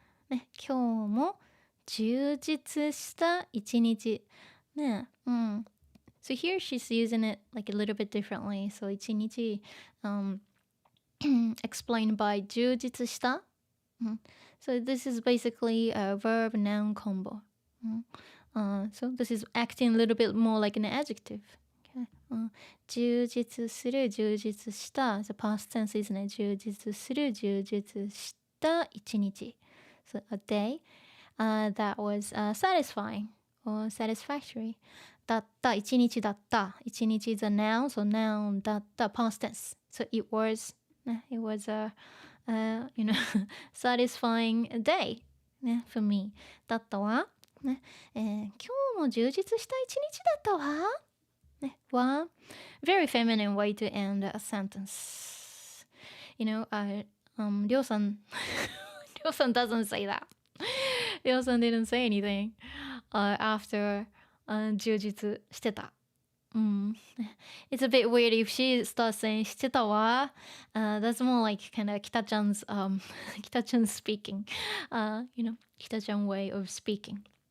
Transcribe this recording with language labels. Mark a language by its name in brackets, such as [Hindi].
[Japanese] ね、今日も充実した一日。 [English] ね、So here she's using it like a little bit differently. So 一日、explained by 充実した。 So this is basically a verb noun combo. So this is acting a little bit more like an adjective. [Japanese] Okay. 充実する、充実した。 [English] The past tense isn't it? [Japanese] 充実する、充実した一日。 [English] So a day that was satisfying or satisfactory. [Japanese] だった、一日だった。 [English] 一日 is a noun, so noun だった、past tense. So it was a, satisfying day ね、for me. [Japanese] だったわ。ね、今日も充実した一日だったわ。 [English] ね、は very feminine way to end a sentence. りょうさんdoesn't say that. りょうさん didn't say anything after充実してた。 It's a bit weird if she starts saying [Japanese] してたわ。 [English] That's more like kind of 北ちゃん speaking. 北ちゃん way of speaking.